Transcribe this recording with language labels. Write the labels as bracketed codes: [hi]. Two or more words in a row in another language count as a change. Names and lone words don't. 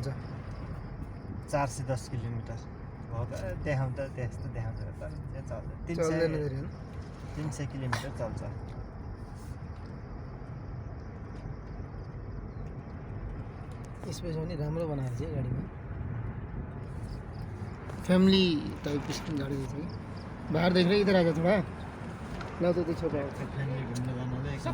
[ne] 410 किलोमिटर हो त देखाउँदा त्यस्तो देखाउँछ तर त्यो चल्दैन चल्दैन फेरि होइन 300 किलोमिटर चल्छ स्पेस पनि राम्रो बनाएको छ गाडीमा [en] family type [ne] गाडी रहेछ कि [hi] बाहर देख रहे इधर आ जा थोड़ा ला तो छोटा है [ne] फ्यामिली घुम्न जाँदा एकदम